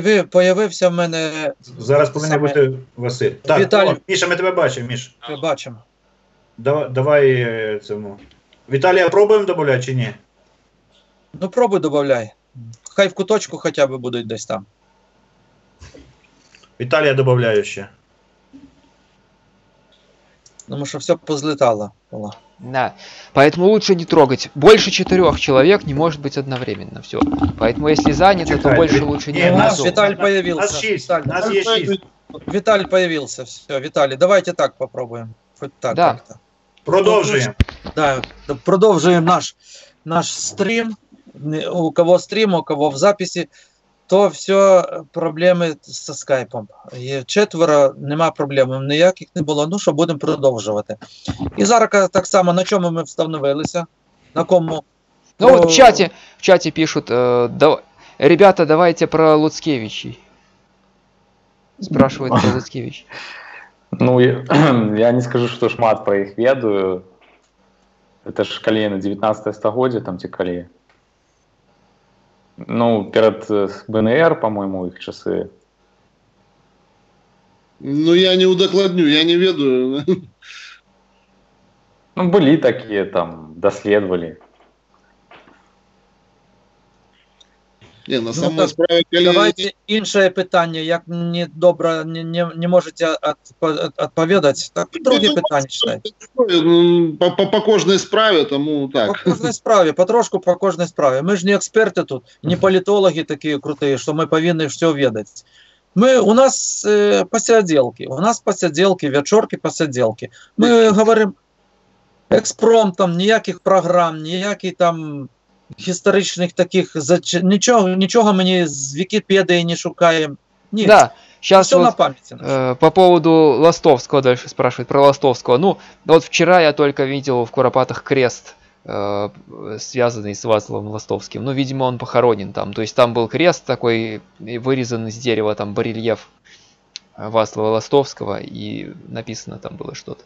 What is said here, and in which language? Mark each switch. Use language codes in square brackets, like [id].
[uk] Появився в мене... Зараз повинен бути Василь. Так, Віталій. о, Міша, ми тебе бачимо, Міш. Бачимо. Давай цьому. Віталія пробуємо додавати чи ні? Ну пробуй добавляй. Хай в куточку хоча б будуть десь там. Віталія додаю ще. Тому що все позлетало. Було. [ru] Да. Поэтому лучше не трогать. Больше 4 человек не может быть одновременно. Все. Поэтому если занято, то [uk] Чекай, [ru] больше лучше не не, У нас организовывать. Виталь появился. Нас 6, Виталь, [uk] нас є 6. [ru] Виталь появился. Все, Виталий, давайте так попробуем. Хоть так Да. как-то. [uk] Продовжуємо. Да, продовжуємо наш стрім. У кого стрім, у кого в записі, то все проблеми зі скайпом. Є 4, нема проблем ніяких не було. Ну що, будемо продовжувати. І зараз так само, на чому ми встановилися? На кому? [ru] Ну вот в чате пишут, ребята, давайте про Луцкевичей. Спрашивает про Луцкевич. Ну, я не скажу, что [be] шмат про их ведаю. [ru] Это ж [be] калі на 19 стагоддзе, [ru] там ці калі. Ну, перед БНР, по-моему, их часы. Ну, я не [be] удакладню, я не ведаю. [ru] Ну, были такие, там, доследовали. Не, на самой справе, [be] давайте іншае пытанне, як мне добра не можете адпаведаць, так друге пытанне читайте. По кожнай справе, тому так. По кожнай справе, потрошку по кожнай справе. [ru] Мы ж не эксперты тут, не политологи такие крутые, что мы повинны все ведать. У нас посиделки, вечорки посиделки. [be] Мы говорим экспромтом, ніяких програм, ніяких там гістарычных таких, нічого мы з Вікіпедії не шукаем. [ru] Нет. Да, сейчас все вот, на памяти. По поводу Ластовского дальше спрашивают, про Ластовского. Ну, вот вчера я только видел в Куропатах крест, связанный с Вацлавом Ластовским. Ну, видимо, он похоронен там. То есть там был крест такой, вырезан из дерева, там барельеф Вацлава Ластовского, и написано там было что-то.